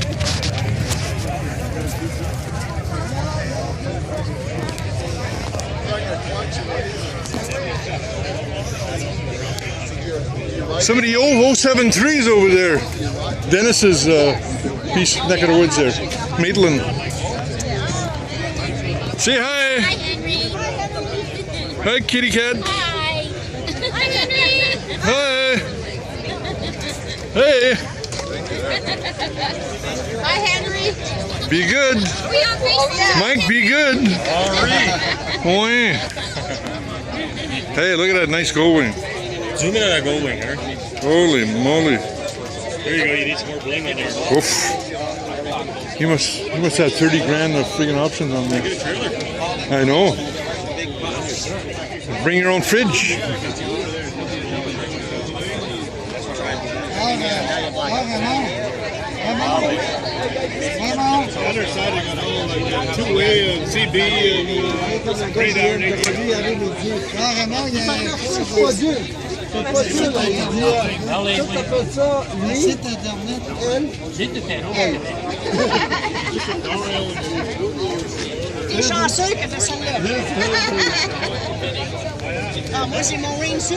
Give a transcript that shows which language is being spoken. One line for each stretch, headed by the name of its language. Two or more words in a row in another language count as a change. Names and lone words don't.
English: Some of the old 073s over there. Dennis's piece, neck of the woods there. Maitland. Say hi. Hi, Henry. Hi, kitty cat. Hi. Hi, Henry. Hi. Hey. Hi, Henry. Be good. We on Facebook? Mike, be good. Oh, yeah. Hey, look at that nice Goldwing. zoom in on that Goldwing, huh? Holy moly. There you go, you need some more bling on there. Oof. He must have 30 grand of friggin' options on there. Get a trailer. I know. Bring your own fridge. The other side, I got all like two-way and CB and grade down.
French: Carrément, il y a pas deux. C'est pas deux, là. Il dit, t'appelles ça, lui, site internet, elle. T'es chanceux que t'as celle-là. Ah, moi, j'ai mon rainsuit.